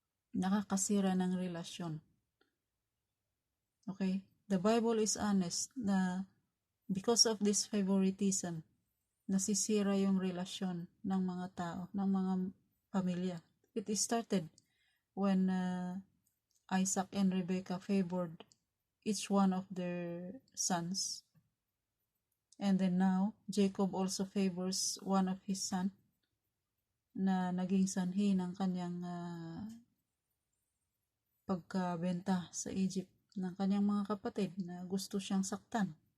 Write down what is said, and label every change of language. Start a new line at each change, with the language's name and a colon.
Filipino: Nakakasira ng relasyon. Okay?
English: The Bible is honest
Filipino: na
English: because of this favoritism,
Filipino: nasisira yung relasyon ng mga tao, ng mga pamilya.
English: It started when Isaac and Rebekah favored each one of their sons. And then now, Jacob also favors one of his son
Filipino: na naging sanhi ng kanyang pagkabenta sa Egypt ng kanyang mga kapatid na gusto siyang saktan.